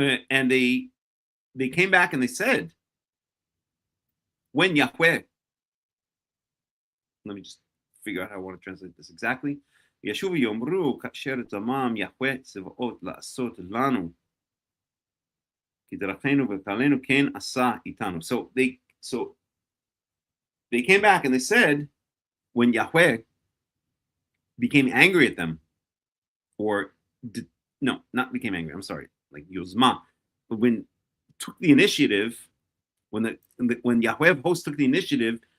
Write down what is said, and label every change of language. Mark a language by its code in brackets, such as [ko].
[en] And they came back and they said, when Yahweh, let me just figure out how I want to translate this exactly. [he] ישובו יאמרו כאשר זמם יהוה צבאות לעשות לנו כדרכינו וכמעלנו כן עשה איתנו. [en] So they came back and they said, when Yahweh became angry at them, or no, not became angry, I'm sorry, like Yozma, but when took the initiative, when Yahweh of hosts took the initiative